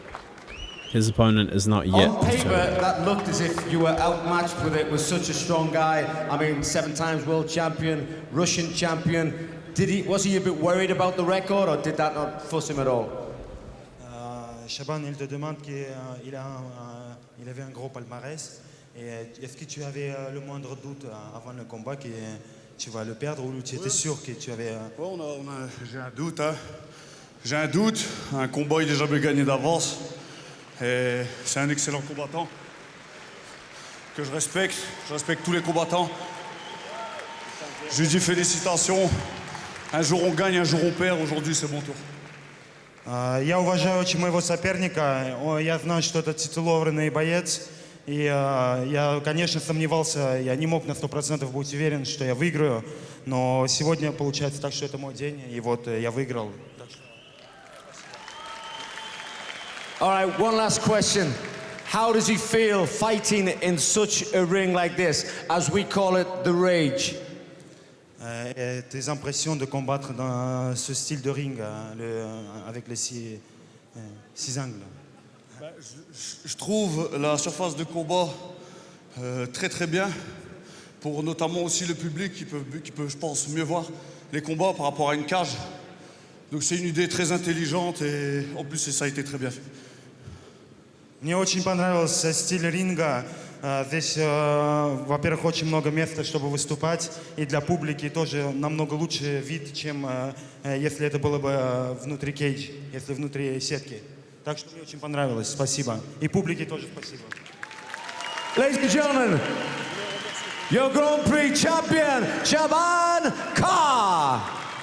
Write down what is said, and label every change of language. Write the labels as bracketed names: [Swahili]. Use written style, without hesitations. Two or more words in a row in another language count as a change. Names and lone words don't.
[English] His opponent is not yet. On paper, that looked as if you were outmatched with it. Was such a strong guy. I mean, 7 times world champion, Russian champion. Was he a bit worried about the record, or did that not fuss him at all? [French] Shaban, il te demande qu'il avait un gros palmarès. Et est-ce que tu avais le moindre doute avant le combat que tu vas le perdre, ou tu étais sûr que tu avais... J'ai un doute, hein. J'ai un doute. Un combat, il est jamais gagné d'avance. Et c'est un excellent combattant que je respecte. Je respecte tous les combattants. Je lui dis félicitations. Un jour on gagne, un jour on perd. Aujourd'hui, c'est mon tour. [Russian] Я уважаю очень моего соперника. Я знаю, что это титулованный боец. И я, конечно, сомневался. Я не мог на 100% быть уверен, что я выиграю. Но сегодня получается так, что это мой день. И вот я выиграл. [English] All right, one last question. How does he feel fighting in such a ring like this, as we call it, the rage? [French] Tes impressions de combattre dans ce style de ring, avec les 6 angles. Je trouve la surface de combat très très bien, pour notamment aussi le public qui peut, je pense, mieux voir les combats par rapport à une cage. Donc c'est une idée très intelligente, et en plus ça a été très bien fait. [Russian] Мне очень понравился стиль ринга. Здесь, во-первых, очень много места, чтобы выступать, и для публики тоже намного лучше вид, чем если это было бы внутри кейдж, если внутри сетки. Так что мне очень понравилось. Спасибо. И публике тоже спасибо. [English] Ladies and gentlemen, your Grand Prix champion, Шабан Ка.